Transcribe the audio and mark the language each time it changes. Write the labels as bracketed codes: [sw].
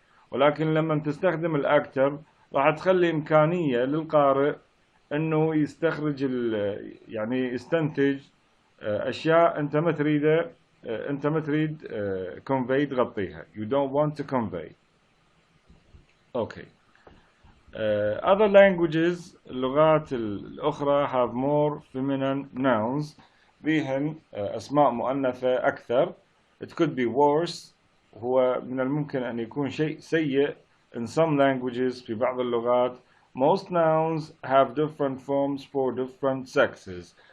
[ar] ولكن لما تستخدم الأكتر راح تخلي إمكانية للقارئ أنه يستخرج يعني يستنتج أشياء أنت ما تريده، أنت ما تريد convey تغطيها. [en] You don't want to convey. Okay. Other languages [ar] اللغات الأخرى [en] have more feminine nouns. [ar] بهن أسماء مؤنثة أكثر. [en] It could be worse. [ar] هو من الممكن أن يكون شيء سيء. [en] In some languages [ar] في بعض اللغات [en] most nouns have different forms for different sexes.